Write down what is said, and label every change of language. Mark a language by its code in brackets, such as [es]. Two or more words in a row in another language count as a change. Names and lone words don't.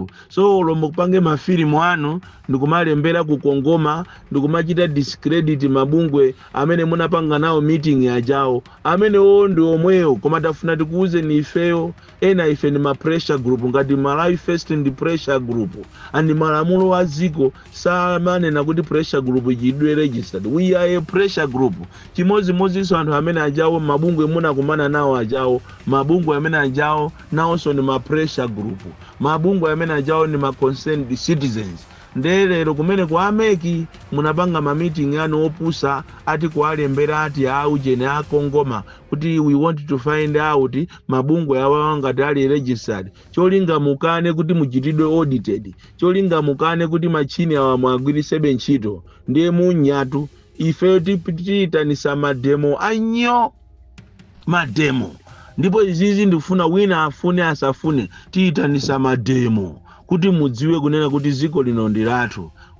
[ny] So lombo kupange mafilimu anu ndikumalembera ku Kongoma, ndikumachita discredit mabungwe amene munapanga nawo meeting ajawo, amene ndi omweyo. Koma tafuna tikuuzeni ifeyo ena ife ni ma [en] pressure group, [ny] ngati Malawi First ndi [en] pressure group, [ny] and malamulo wa dziko samanena kuti [en] pressure group [ny] ichidwe registered. [en] We are a pressure group. [ny] Chimodzimodzi anthu amene ajawo mabungwe munakumana nawo ajawo, mabungwe amene ajawo nawonso ni ma [en] pressure group, [ny] mabungwe amene ajawo ni ma [en] concerned citizens. [ny] Ndelero kumene kwa ameki munapanga ma meeting anu opusa ati kualembera ati aujene akongoma kuti [en] we want to find out [ny] mabungwe awa ngati ali registered, cholinga mukane kuti muchitidwe audited, cholinga mukane kuti machini awa mwagwirisebe ntchito. Ndiye munyatu ife tipitanisa mademo anyo, mademo. Ndipo izizi ndifuna wina afune asafune tiitanisa mademo kuti mudziwe kunena kuti dziko lino ndi lathu.